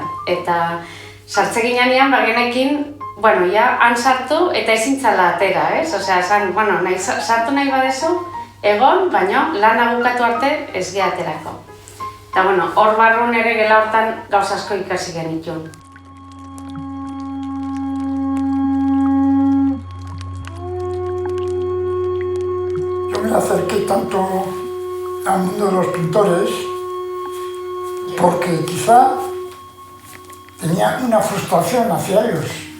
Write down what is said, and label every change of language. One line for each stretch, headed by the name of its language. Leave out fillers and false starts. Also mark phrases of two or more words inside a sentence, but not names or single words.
Basque: Eta sartze ginean genekin, han sartu eta ezin zala atera, ez? Osea, sartu nahi badezu, egon, baina lan bukatu arte ez geha aterako. Eta hor barrun ere gela hortan gauz asko ikasi genitun.
Spanish: Yo me acerqué tanto al mundo de los pintores porque quizá tenía una frustración hacia ellos.